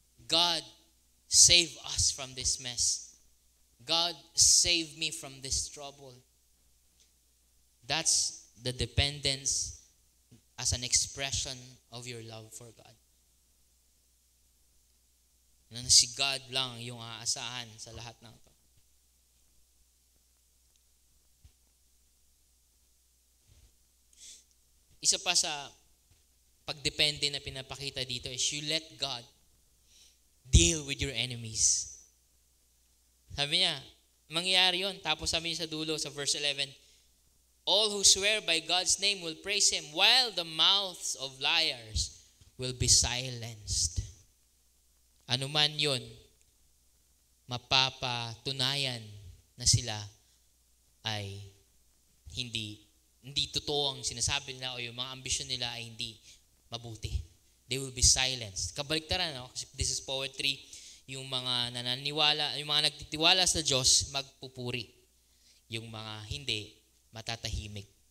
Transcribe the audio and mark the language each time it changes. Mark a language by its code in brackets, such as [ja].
[en] God, save us from this mess. God, save me from this trouble. That's the dependence as an expression of your love for God. [tl] Na si God lang yung aasahan sa lahat ng ito. Isa pa sa pagdepende na pinapakita dito is [en] you let God deal with your enemies. [tl] Sabi niya, mangyayari yun. Tapos sabi niya sa dulo, sa verse 11, [en] all who swear by God's name will praise Him, while the mouths of liars will be silenced. [tl] Ano man yun, mapapatunayan na sila ay hindi totoo ang sinasabi nila o yung mga ambisyon nila ay hindi mabuti. [en] They will be silenced. [tl] Kabaliktaran, kasi [en] this is poetry. [tl] Yung mga nananiwala, yung mga nagtitiwala sa Diyos, magpupuri. Yung mga hindi, matatahimik.